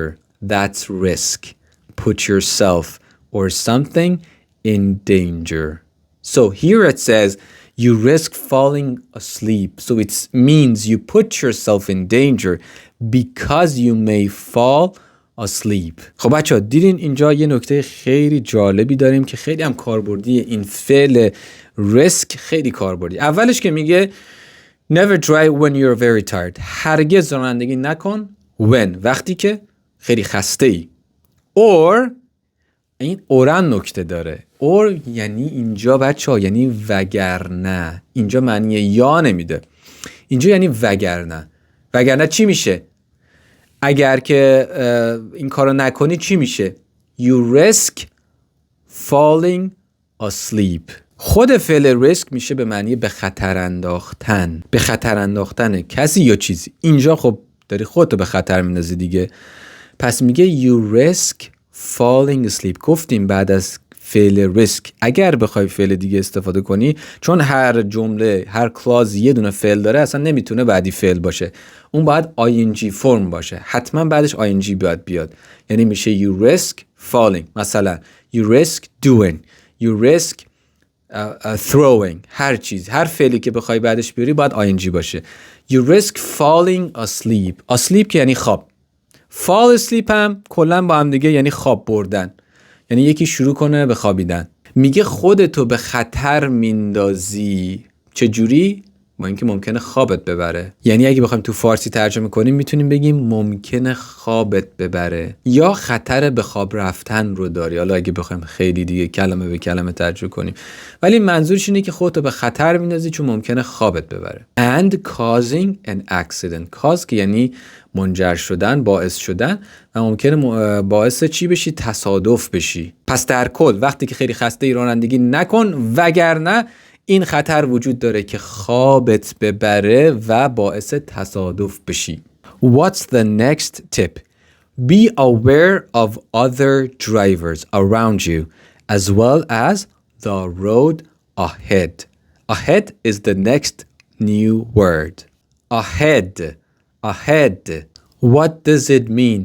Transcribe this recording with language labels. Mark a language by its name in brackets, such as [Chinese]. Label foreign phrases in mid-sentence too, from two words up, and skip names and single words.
[English] That's risk. Put yourself or something in danger. So here it says you risk falling asleep. So it means you put yourself in danger because you may fall asleep. [Persian] خب بچه‌ها دیدین اینجا یه نکته خیلی جالبی داریم که خیلی هم کاربردی. این فعل risk خیلی کاربردی. اولش که میگه [English] never drive when you're very tired. [Persian] هرگز رانندگی نکن when وقتی که خیلی خسته ای. or این اورن نکته داره. or یعنی اینجا بچه‌ها یعنی وگرنه. اینجا معنی یا نمیده. اینجا یعنی وگرنه. وگرنه چی میشه؟ اگر که این کارو نکنی چی میشه؟ [English] You risk falling asleep. [Persian] خود فعل risk میشه به معنی به خطر انداختن. به خطر انداختن کسی یا چیزی. اینجا خب داری خودتو به خطر میندازی دیگه. پس میگه [English] you risk falling asleep. [Persian] گفتیم بعد از فعل risk اگر بخوای فعل دیگه استفاده کنی، چون هر جمله هر کلاز یه دونه فعل داره اصلا نمیتونه بعدی فعل باشه، اون باید ing فرم باشه، حتما بعدش ing باید بیاد. یعنی میشه [English] you risk falling. مثلا you risk doing, you risk throwing. [Persian] هر چیز هر فعلی که بخوای بعدش بیاری باید ing باشه. [English] you risk falling asleep. asleep [Persian] که یعنی خواب. [English] fall asleep [Persian] هم کلا با هم دیگه یعنی خواب بردن، یعنی یکی شروع کنه به خوابیدن. میگه خودتو به خطر میندازی. چه جوری؟ با اینکه ممکنه خوابت ببره. یعنی اگه بخوایم تو فارسی ترجمه کنیم میتونیم بگیم ممکنه خوابت ببره یا خطر به خواب رفتن رو داری. حالا اگه بخوایم خیلی دیگه کلمه به کلمه ترجمه کنیم، ولی منظورش اینه که خودتو به خطر میندازی چون ممکنه خوابت ببره. [English] and causing an accident. [Persian] cause که یعنی منجر شدن، باعث شدن، و ممکنه باعث چی بشی؟ تصادف بشی. پس در کل وقتی که خیلی خسته رانندگی نکن، وگرنه این خطر وجود داره که خوابت ببره و باعث تصادف بشی. [English] What's the next tip? Be aware of other drivers around you as well as the road ahead. Ahead is the next new word. Ahead. Ahead. What does it mean?